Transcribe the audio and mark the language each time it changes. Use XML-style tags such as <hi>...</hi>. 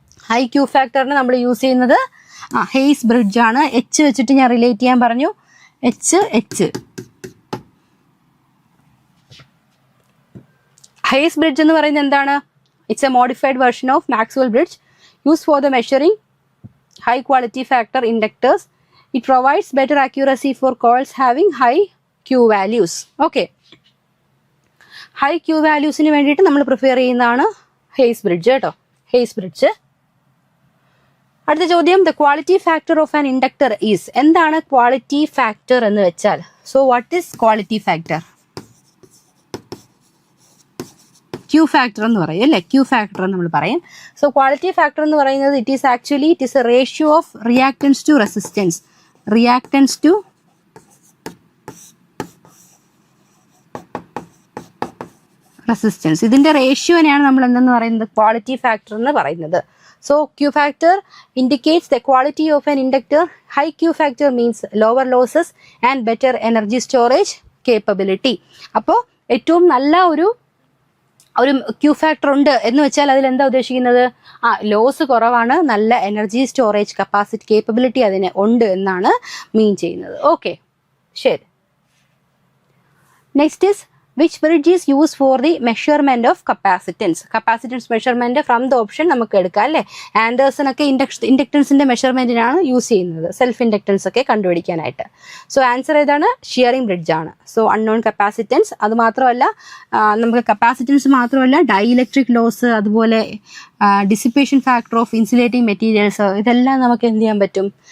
<ml>High Q ഫാക്ടറിന് നമ്മൾ use ചെയ്യുന്നത് Hayes bridge ആണ്. H വെച്ചിട്ട് ഞാൻ റിലേറ്റ് ചെയ്യാൻ പറഞ്ഞു. H ഹെയ്സ് ബ്രിഡ്ജ് എന്ന് പറയുന്നത് എന്താണ്?</ml> <en>It's a modified version of Maxwell bridge. used for the measuring high quality factor inductors. It provides better accuracy for coils having high Q values. Okay.</en> <ml>High Q values ന് വേണ്ടിയിട്ട് നമ്മൾ prefer ചെയ്യുന്നതാണ് Hayes bridge കേട്ടോ. Hayes bridge. അടുത്ത ചോദ്യം,</ml> <en>The quality factor of an inductor is.</en> <ml>എന്താണ് quality factor എന്ന് വെച്ചാൽ?</ml> <en>So what is quality factor?</en> <ml>Q factor എന്ന് പറയും അല്ലേ? ക്യൂ ഫാക്ടർ എന്ന് നമ്മൾ പറയും. സോ ക്വാളിറ്റി ഫാക്ടർ എന്ന് പറയുന്നത്</ml> <en>It is a ratio of reactance to resistance.</en> <ml>Reactance to resistance, ഇതിന്റെ റേഷ്യോനെയാണ് നമ്മൾ എന്തെന്ന് പറയുന്നത്?</ml> <en>quality factor</en> <ml>എന്ന് പറയുന്നത്.</ml> <en>So Q factor indicates the quality of an inductor. High Q factor means lower losses and better energy storage capability.</en> <ml>അപ്പോൾ ഏറ്റവും നല്ല ഒരു Q factor ഉണ്ട് എന്ന് വെച്ചാൽ അതിൽ എന്താ ഉദ്ദേശിക്കുന്നത്? ലോസ് കുറവാണ്, നല്ല എനർജി സ്റ്റോറേജ് കപ്പാസിറ്റി കേപ്പബിലിറ്റി അതിന് ഉണ്ട് എന്നാണ് മീൻ ചെയ്യുന്നത്. ഓക്കെ, ശരി.</ml> <en>Next is which bridge is used for the measurement of capacitance. Capacitance measurement from the option</en> <ml>നമുക്ക് എടുക്കാം അല്ലേ? ആൻഡേഴ്സൺ ഒക്കെ ഇൻഡക്ടൻസിന്റെ മെഷർമെന്റിനാണ് യൂസ് ചെയ്യുന്നത്, സെൽഫ് ഇൻഡക്ടൻസ് ഒക്കെ കണ്ടുപിടിക്കാനായിട്ട്. സോ ആൻസർ ഏതാണ്? ഷിയറിംഗ് ബ്രിഡ്ജ് ആണ്. സോ അൺനോൺ കപ്പാസിറ്റൻസ്, അത് മാത്രമല്ല നമുക്ക് കപ്പാസിറ്റൻസ് മാത്രമല്ല ഡൈഇലക്ട്രിക് ലോസ്, അതുപോലെ dissipation factor of insulating materials, ഇതെല്ലാം നമുക്ക് എന്ത് ചെയ്യാൻ പറ്റും?</ml>